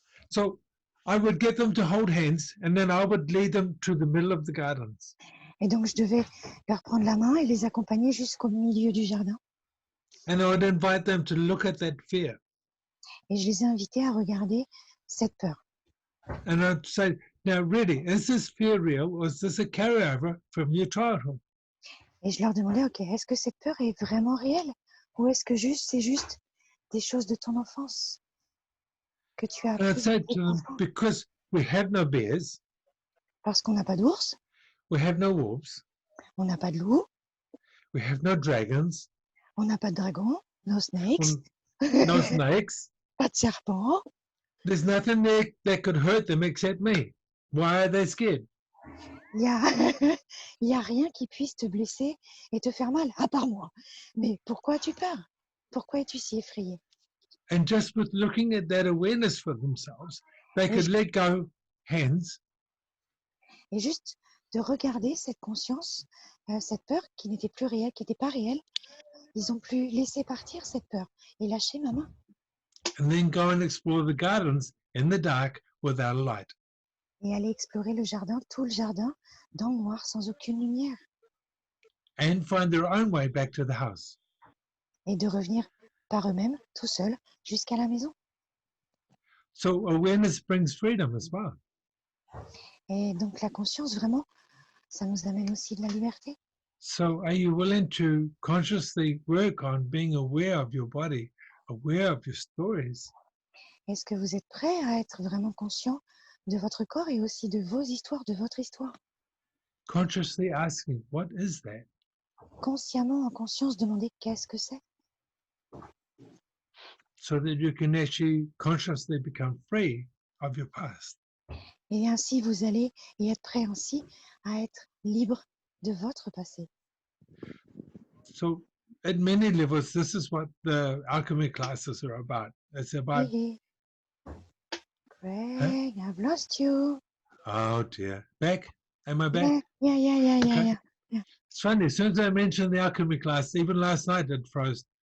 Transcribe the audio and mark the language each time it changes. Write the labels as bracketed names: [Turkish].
[English] So I would get them to hold hands and then I would lead them to the middle of the gardens. [French] Et donc je devais leur prendre la main et les accompagner jusqu'au milieu du jardin. [English] And I would invite them to look at that fear. [French] Et je les ai invités à regarder cette peur. [English] And I'd say, now really, is this fear real or is this a carryover from your childhood? [French] Et je leur demandais, ok, est-ce que cette peur est vraiment réelle ou est-ce que c'est juste des choses de ton enfance que tu as [English] And I'd [French] appris [English] say to them, because we have no bears, [French] parce qu'on n'a pas d'ours, [English] we have no wolves, [French] On n'a pas de loup, [English] We have no dragons, [French] on n'a pas de dragon, [English] no snakes, no snakes. [French] pas de serpent. [English] There's nothing there that could hurt them except me. Why are they scared? [French] Il y a, il y a rien qui puisse te blesser et te faire mal, à part moi. Mais pourquoi as-tu peur? Pourquoi es-tu si effrayé? [English] And just with looking at that awareness for themselves, they could let go hands [French] Et juste de regarder cette conscience, cette peur qui n'était plus réelle, qui n'était pas réelle, ils ont pu laisser partir cette peur et lâcher ma main. [English] and then go and explore the gardens in the dark without a light. [French] Et aller explorer le jardin, tout le jardin, dans le noir, sans aucune lumière. [English] And find their own way back to the house. [French] Et de revenir par eux-mêmes, tout seuls, jusqu'à la maison. [English] So awareness brings freedom as well. [French] Et donc la conscience, vraiment, ça nous amène aussi de la liberté. [English] So are you willing to consciously work on being aware of your body, aware of your stories, [French] Est-ce que vous êtes prêts à être vraiment conscient de votre corps et aussi de vos histoires, de votre histoire? [English] consciously asking, what is that? [French] Consciemment, en conscience, demander qu'est-ce que c'est? [English] So that you can actually consciously become free of your past. [French] Et ainsi, vous allez y être prêt ainsi à être libre de votre passé. [English] So at many levels, this is what the alchemy classes are about. It's about, Hey, Craig, I've lost you. oh dear, back? Am I back? Yeah. Okay. It's funny, as soon as I mentioned the alchemy class, even last night it froze.